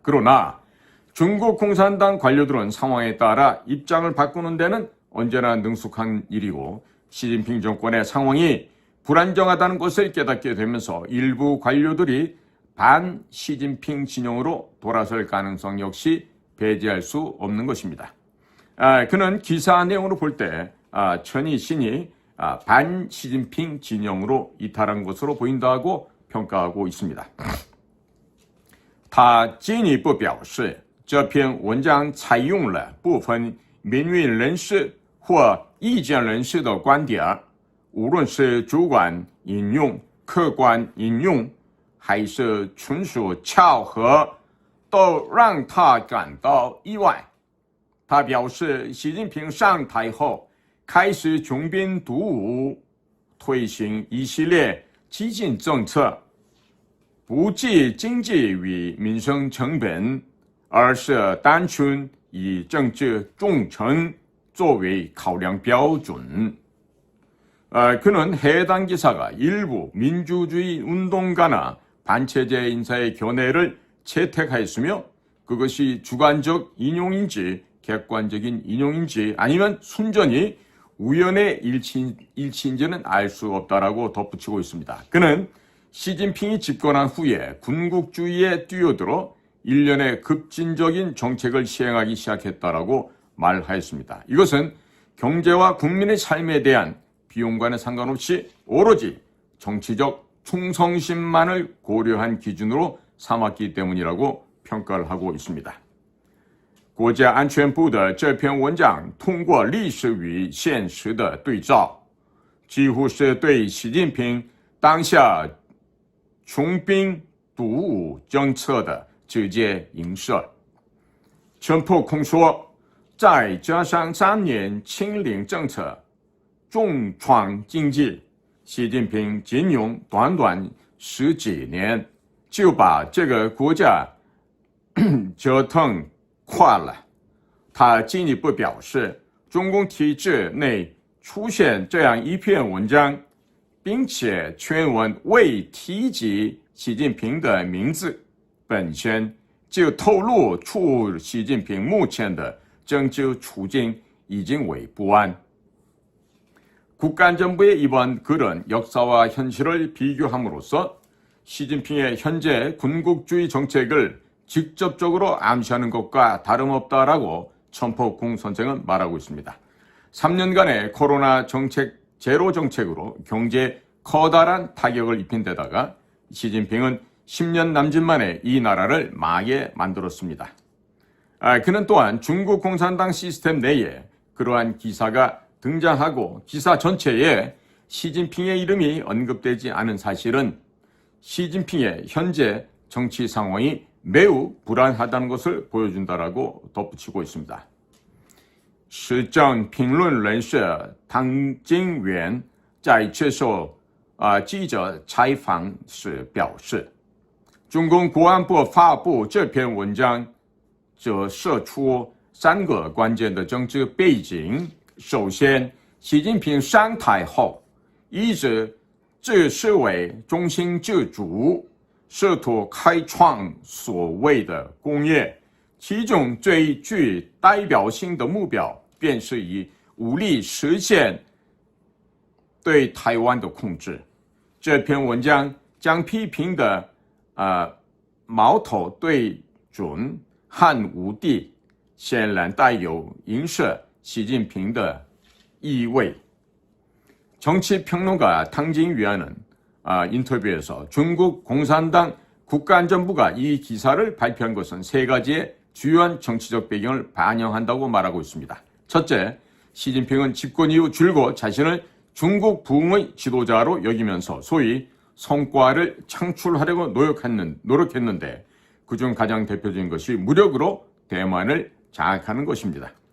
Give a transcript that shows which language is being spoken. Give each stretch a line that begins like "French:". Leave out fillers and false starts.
Korean: 그러나 중국 공산당 관료들은 상황에 따라 입장을 바꾸는 데는 언제나 능숙한 일이고 시진핑 정권의 상황이 불안정하다는 것을 깨닫게 되면서 일부 관료들이 반 시진핑 진영으로 돌아설 가능성 역시 배제할 수 없는 것입니다. 그는 기사 내용으로 볼 때 천이 신이 반 시진핑 진영으로 이탈한 것으로 보인다고 평가하고 있습니다.
Chinese: 他进一步表示，这篇文章采用了部分民运人士或意见人士的观点，无论是主观引用、客观引用，还是纯属巧合，都让他感到意外。他表示，习近平上台后开始穷兵黩武，推行一系列激进政策，不计经济与民生成本，而是单纯以政治忠诚作为考量标准。
Korean: 그는 해당 기사가 일부 민주주의 운동가나 반체제 인사의 견해를 채택하였으며 그것이 주관적 인용인지 객관적인 인용인지 아니면 순전히 우연의 일치인지는 알 수 없다라고 덧붙이고 있습니다. 그는 시진핑이 집권한 후에 군국주의에 뛰어들어 일련의 급진적인 정책을 시행하기 시작했다라고 말하였습니다. 이것은 경제와 국민의 삶에 대한 비용과는 상관없이 오로지 정치적 충성심만을 고려한 기준으로 삼았기 때문이라고 평가를 하고 있습니다.
Chinese: 国家安全部的这篇文章通过历史与现实的对照，几乎是对习近平当下穷兵黩武政策的直接影射。陈破空说，再加上3年清零政策重创经济，习近平仅用短短10几年就把这个国家折腾垮了。他进一步表示，中共体制内出现这样一篇文章，并且全文未提及习近平的名字，本身就透露出习近平目前的政治处境已经为不安。
Korean: 국가안전부의 이번 글은 역사와 현실을 비교함으로써 시진핑의 현재 군국주의 정책을 직접적으로 암시하는 것과 다름없다라고 천폭궁 선생은 말하고 있습니다. 3년간의 코로나 정책, 제로 정책으로 경제에 커다란 타격을 입힌 데다가 시진핑은 10년 남짓 만에 이 나라를 망하게 만들었습니다. 그는 또한 중국 공산당 시스템 내에 그러한 기사가 등장하고 기사 전체에 시진핑의 이름이 언급되지 않은 사실은 시진핑의 현재 정치 상황이 매우 불안하다는 것을 보여준다라고 덧붙이고 있습니다.
Chinese: 时政评论人士唐金元在接受记者采访时表示，中共国安部发布这篇文章折射出3个关键的政治背景。首先，习近平上台后一直自视为中心自主，试图开创所谓的工业，其中最具代表性的目标便是以武力实现对台湾的控制。这篇文章将批评的矛头对准汉武帝，显然带有影射习近平的意味。
Korean: 정치평론가 탕진위안은 인터뷰에서 중국 공산당 국가안전부가 이 기사를 발표한 것은 3가지의 주요한 정치적 배경을 반영한다고 말하고 있습니다. 첫째, 시진핑은 집권 이후 줄곧 자신을 중국 부흥의 지도자로 여기면서 소위 성과를 창출하려고 노력했는데 그중 가장 대표적인 것이 무력으로 대만을 장악하는 것입니다.